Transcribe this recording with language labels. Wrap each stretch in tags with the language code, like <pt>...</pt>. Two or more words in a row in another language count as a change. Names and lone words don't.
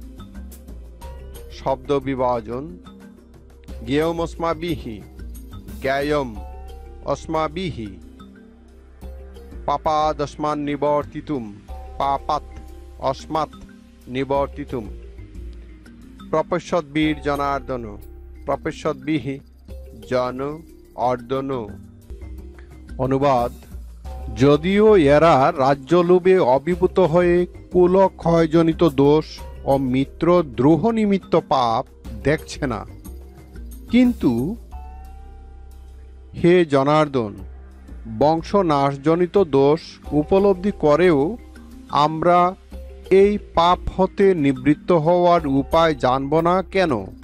<bn>শব্দ বিভাজন:</bn> <sa>জ্ঞেয়মস্মাভিঃ, জ্ঞেয়ম অস্মাভিঃ, পাপাদস্মাन् নিবর্তিতুম, পাপাৎ অস্মাৎ নিবর্তিতুম, প্রপশ্যদ্ভির্জনার্দন, প্রপশ্যদ্ভিঃ জন অর্দন।</sa> <bn>অনুবাদ: যদিও এরা রাজ্যলোভে অভিভূত হয়ে কুলক্ষয়জনিত দোষ ও মিত্রদ্রোহ নিমিত্ত পাপ দেখছে না, কিন্তু হে জনার্দন, বংশনাশজনিত দোষ উপলব্ধি করেও আমরা এই পাপ হতে নিবৃত্ত হওয়ার উপায় জানব না কেন?</bn>